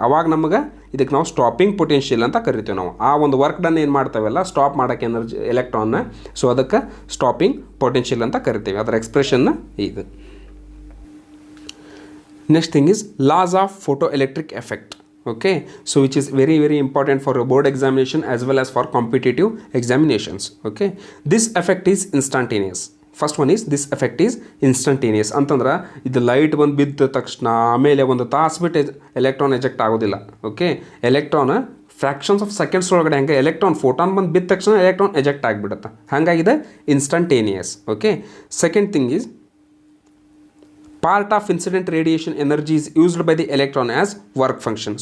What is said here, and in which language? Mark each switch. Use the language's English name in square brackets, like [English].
[Kannada] ಅವಾಗ ನಮಗೆ ಇದಕ್ಕೆ ನಾವು ಸ್ಟಾಪಿಂಗ್ ಪೊಟೆನ್ಷಿಯಲ್ ಅಂತ ಕರಿತೀವಿ ನಾವು. ಆ ಒಂದು ವರ್ಕ್ ಡನ್ ಏನು ಮಾಡ್ತಾವೆಲ್ಲ ಸ್ಟಾಪ್ ಮಾಡೋಕ್ಕೆ ಎನರ್ಜಿ ಎಲೆಕ್ಟ್ರಾನ್ನ, ಸೊ ಅದಕ್ಕೆ ಸ್ಟಾಪಿಂಗ್ ಪೊಟೆನ್ಷಿಯಲ್ ಅಂತ ಕರಿತೀವಿ. ಅದರ ಎಕ್ಸ್ಪ್ರೆಷನ್ನ ಇದು. [English] Next thing is loss of photo electric effect. Okay, so which is very very important for a board examination as well as for competitive examinations. Okay, this effect is instantaneous. First one is this effect is instantaneous [Kannada] ಅಂತಂದ್ರೆ ಇದು light ಬಂದು ಬಿದ್ದ ತಕ್ಷಣ ಆಮೇಲೆ ಒಂದು ತಾಸು ಬಿಟ್ಟು electron eject ಆಗೋದಿಲ್ಲ. Okay, electron [English] fractions of seconds [Kannada] ಒಳಗಡೆ ಹೆಂಗೆ ಎಲೆಕ್ಟ್ರಾನ್ ಫೋಟಾನ್ ಬಂದು ಬಿದ್ದ ತಕ್ಷಣ ಎಲೆಕ್ಟ್ರಾನ್ ಎಜೆಕ್ಟ್ ಆಗಿಬಿಡುತ್ತೆ, ಹಾಗಾಗಿದೆ instantaneous. [English] Okay, second thing is part of incident radiation energy is used by the electron as work function.